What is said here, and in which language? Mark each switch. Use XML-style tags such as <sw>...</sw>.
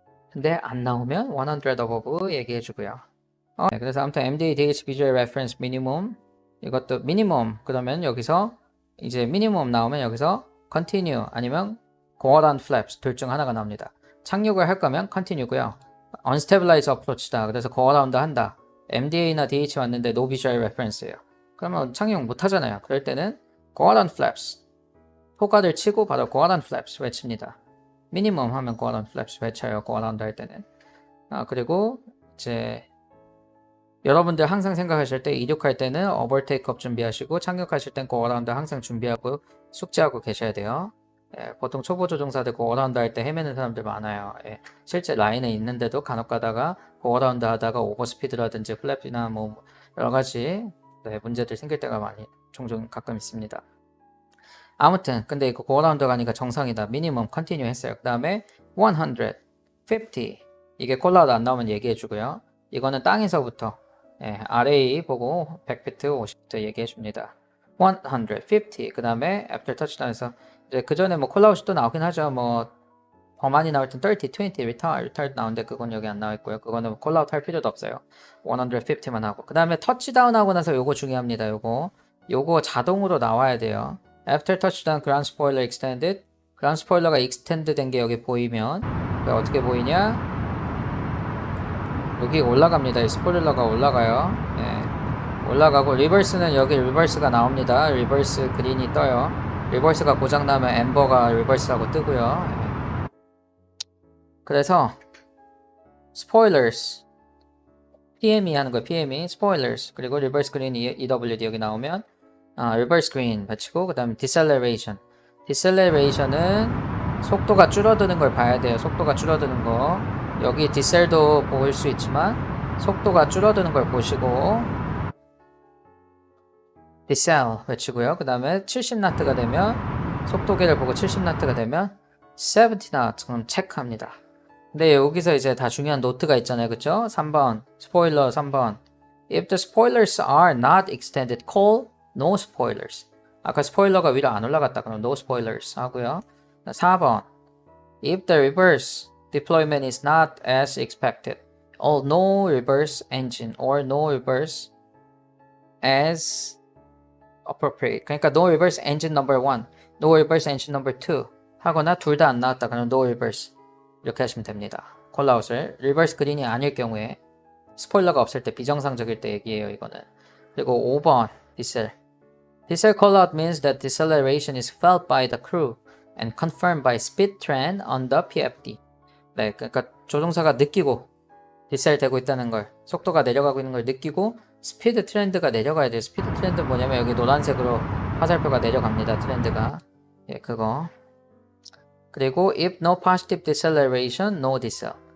<ko>근데 안 나오면 100 above 얘기해주고요. 네, 그래서 아무튼 MDA, DH, Visual Reference Minimum 이것도 minimum 그러면 여기서 이제 minimum 나오면 여기서 continue 아니면</ko> <en>go on flaps</en> <ko>둘 중 하나가 나옵니다. 착륙을 할 거면 continue고요.</ko> <en>unstabilize approach다.</en> <ko>그래서 go around 한다. MDA나 DH 왔는데 no visual reference예요. 그러면 착륙 못 하잖아요. 그럴 때는 go around flaps. 포가를 치고 바로 go around flaps 외칩니다. minimum 하면 go around flaps 외쳐요. go around 할 때는. 그리고 이제 여러분들 항상 생각하실 때 이륙할 때는 overtake up 준비하시고 착륙하실 땐 go around 항상 준비하고 숙지하고 계셔야 돼요. 보통 초보 조종사들 go around 할 때 헤매는 사람들 많아요. 실제 라인에 있는데도 간혹 가다가 go around 하다가 오버스피드라든지 플랩이나 뭐 여러 가지 문제들 생길 때가 종종 가끔 있습니다. 아무튼 근데 이거 go around 가니까 정상이다. 미니멈 컨티뉴 했어요. 그 다음에 150 이게 콜라우드 안 나오면 얘기해 주고요. 이거는 땅에서부터 RA 보고 100피트, 50피트 얘기해 줍니다. 150. 그 다음에 after touchdown에서 이제 그 전에 뭐 콜라웃이 또 나오긴 하죠. 뭐 더 많이 나올 땐 30, 20, retard 나오는데 그건 여기 안 나와 있고요. 그거는 콜라웃 할 필요도 없어요. 150만 하고. 그 다음에 터치다운 하고 나서 요거 중요합니다. 요거 자동으로 나와야 돼요.</ko> <en>After touchdown, ground spoiler extended.</en> <ko>ground spoiler가 extend 된 게 여기 보이면 어떻게 보이냐? 여기 올라갑니다. 이 스포일러가 올라가요. 올라가고 리버스는 여기 리버스가 나옵니다. 리버스 그린이 떠요. 리버스가 고장나면 엠버가 리버스라고 뜨고요. 그래서 spoilers PME 하는 거예요. PME spoilers 그리고 리버스 그린 EWD 여기 나오면 리버스 그린 받치고 그 다음에 deceleration은 속도가 줄어드는 걸 봐야 돼요. 속도가 줄어드는 거 여기 디셀도 보일 수 있지만 속도가 줄어드는 걸 보시고 디셀 외치고요. 그 다음에 70나트가 되면 속도계를 보고 70나트가 되면 70나트 그럼 체크합니다. 근데 여기서 이제 다 중요한 노트가 있잖아요. 그쵸? 3번 스포일러 3번</ko> <en>If the spoilers are not extended, call no spoilers.</en> <ko>아까 스포일러가 위로 안 올라갔다 그럼</ko> <en>no spoilers</en> <ko>하고요. 4번</ko> <en>If the reverse deployment is not as expected, all no reverse engine or no reverse as appropriate.</en> <ko>그러니까</ko> <en>no reverse engine number 1, no reverse engine number 2</en> <ko>하거나 둘 다 안 나왔다 그러면 no reverse 이렇게 하시면 됩니다. 콜아웃을 리버스 그린이 아닐 경우에 스포일러가 없을 때 비정상적일 때 얘기해요. 이거는. 그리고 5번 디셀</ko> <en>callout means that deceleration is felt by the crew and confirmed by speed trend on the PFD.</en> <ko>네, 그러니까 조종사가 느끼고 디셀 되고 있다는 걸, 속도가 내려가고 있는 걸 느끼고 스피드 트렌드가 내려가야 돼요. 스피드 트렌드 뭐냐면 여기 노란색으로 화살표가 내려갑니다. 트렌드가. 그거. 그리고</ko> <en>if no positive deceleration, no decel.</en>